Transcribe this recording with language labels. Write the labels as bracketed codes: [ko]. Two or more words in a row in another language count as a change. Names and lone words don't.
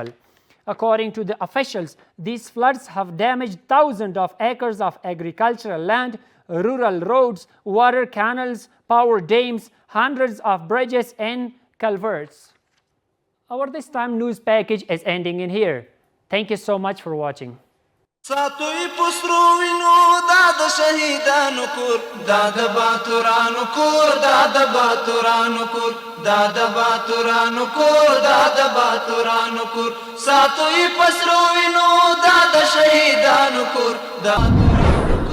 [en] According to the officials, these floods have damaged thousands of acres of agricultural land, rural roads, water canals, power dams, hundreds of bridges and culverts. Our This Time news package is ending in here. Thank you so much for watching. [ps] ساتوی پسرو وینو دا د شهیدانو کور دا د باتورانو کور دا د باتورانو کور دا د باتورانو کور دا د باتورانو کور ساتوی پسرو وینو دا د شهیدانو کور دا